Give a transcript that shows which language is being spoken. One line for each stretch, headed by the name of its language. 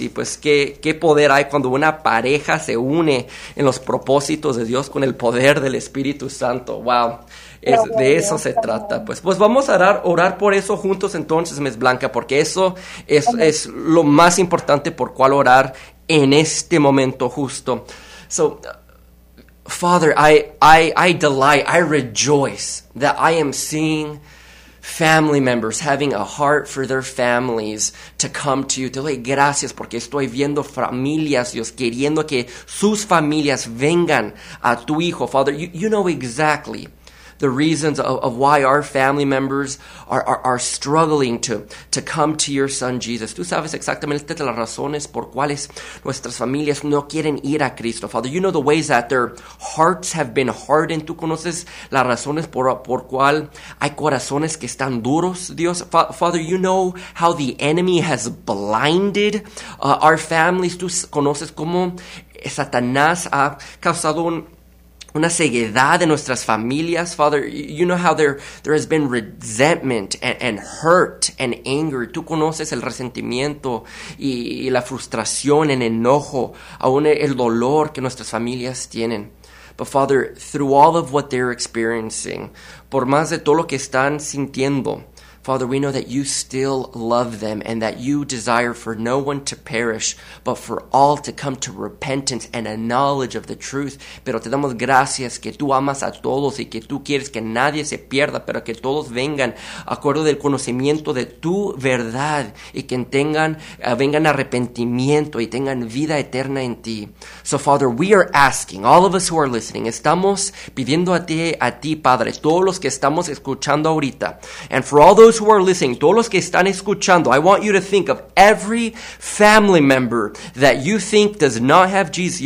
Spanish: Y pues qué poder hay cuando una pareja se une en los propósitos de Dios con el poder del Espíritu Santo. Wow. Es, de eso se trata. Pues vamos a orar por eso juntos entonces, Ms. Blanca, porque eso es lo más importante por cual orar en este momento justo.
English: So, Father, I delight, I rejoice that I am seeing family members having a heart for their families to come to you.
Spanish: Te doy gracias porque estoy viendo familias, Dios, queriendo que sus familias vengan a tu hijo.
English: Father, you know exactly the reasons of why our family members are struggling to come to your son Jesus.
Spanish: Tú sabes exactamente las razones por cuales nuestras familias no quieren ir a Cristo.
English: Father, you know the ways that their hearts have been hardened.
Spanish: Tú conoces las razones por cual hay corazones que están duros, Dios.
English: Father, you know how the enemy has blinded our families.
Spanish: Tú conoces cómo Satanás ha causado una ceguedad de nuestras familias.
English: Father, you know how there has been resentment and hurt and anger.
Spanish: Tú conoces el resentimiento y la frustración, el enojo, aún el dolor que nuestras familias tienen.
English: But Father, through all of what they're experiencing,
Spanish: por más de todo lo que están sintiendo,
English: Father, we know that you still love them and that you desire for no one to perish, but for all to come to repentance and a knowledge of the truth.
Spanish: Pero te damos gracias que tú amas a todos y que tú quieres que nadie se pierda, pero que todos vengan acuerdo del conocimiento de tu verdad y que vengan arrepentimiento y tengan vida eterna en ti.
English: So, Father, we are asking, all of us who are listening,
Spanish: estamos pidiendo a ti, Padre, todos los que estamos escuchando ahorita,
English: and for all those who are listening,
Spanish: todos los que están escuchando,
English: I want you to think of every family member that you think does not have Jesus.